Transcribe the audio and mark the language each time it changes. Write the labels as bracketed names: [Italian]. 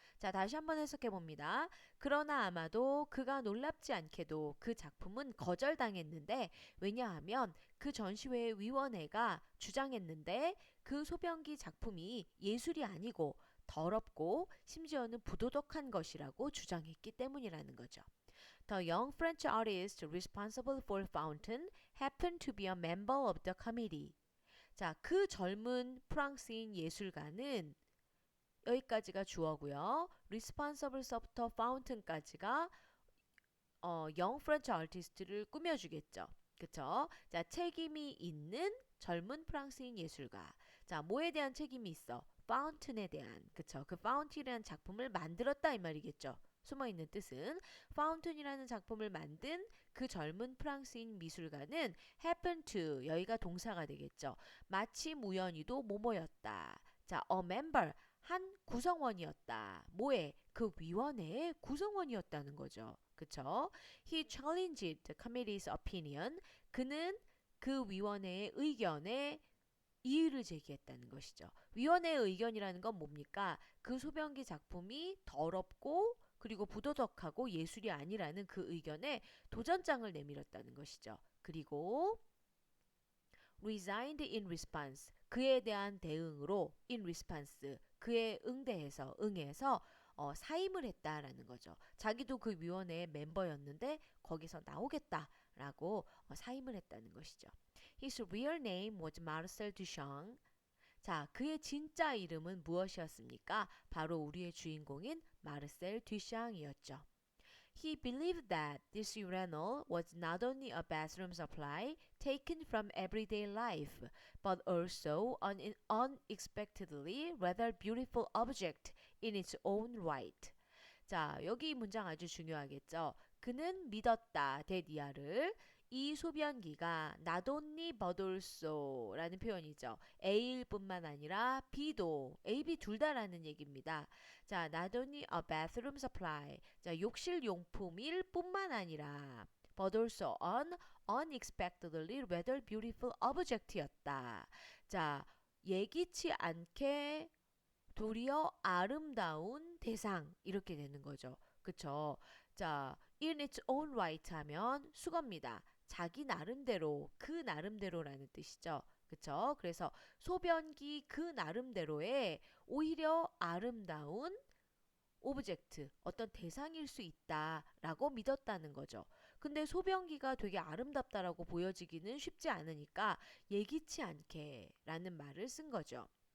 [Korean] 자, 다시 한번 해석해 봅니다. 그러나 아마도 그가 놀랍지 않게도 그 작품은 거절당했는데 왜냐하면 그 전시회 위원회가 주장했는데 그 소변기 작품이 예술이 아니고 더럽고 심지어는 부도덕한 것이라고 주장했기 때문이라는 거죠. [English] The young French artist responsible for Fountain happened to be a member of the committee. [Korean] 자, 그 젊은 프랑스인 예술가는 여기까지가 주어고요. responsible서부터 fountain까지가 young French artist를 꾸며주겠죠. 그쵸? 자, 책임이 있는 젊은 프랑스인 예술가. 자, 뭐에 대한 책임이 있어? fountain에 대한. 그쵸? 그 fountain이라는 작품을 만들었다 이 말이겠죠. 숨어있는 뜻은 fountain이라는 작품을 만든 그 젊은 프랑스인 미술가는 happen to 여기가 동사가 되겠죠. 마침 우연히도 뭐뭐였다. 자, a member 한 구성원이었다. 뭐에? 그 위원회의 구성원이었다는 거죠. 그쵸? [English] He challenged the committee's opinion. [Korean] 그는 그 위원회의 의견에 이의를 제기했다는 것이죠. 위원회의 의견이라는 건 뭡니까? 그 소변기 작품이 더럽고 그리고 부도덕하고 예술이 아니라는 그 의견에 도전장을 내밀었다는 것이죠. 그리고 [English] resigned in response [Korean] 그에 대한 대응으로 [English] in response [Korean] 그에 응해서 사임을 했다라는 거죠. 자기도 그 위원회의 멤버였는데 거기서 나오겠다라고 사임을 했다는 것이죠. [English] His real name was Marcel Duchamp. [Korean] 자, 그의 진짜 이름은 무엇이었습니까? 바로 우리의 주인공인 마르셀 듀샹이었죠. [English] He believed that this urinal was not only a bathroom supply taken from everyday life, but also an unexpectedly rather beautiful object in its own right. [Korean] 자, 여기 이 문장 아주 중요하겠죠. 그는 믿었다, 데디아를. 이 소변기가 [English] not only but also [Korean] 라는 표현이죠. A일 뿐만 아니라 B도, A, B 둘 다라는 얘기입니다. [English] 자, not only a bathroom supply. [Korean] 자, 욕실 용품일 뿐만 아니라 [English] but also an unexpectedly rather beautiful object였다. [Korean] 자, 예기치 않게 도리어 아름다운 대상 이렇게 되는 거죠. 그쵸? 자, [English] in its own right [Korean] 하면 수거입니다. 자기 나름대로, 그 나름대로라는 뜻이죠. 그쵸? 그래서 소변기 그 나름대로의 오히려 아름다운 오브젝트, 어떤 대상일 수 있다라고 믿었다는 거죠. 근데 소변기가 되게 아름답다라고 보여지기는 쉽지 않으니까 예기치 않게 라는 말을 쓴 거죠.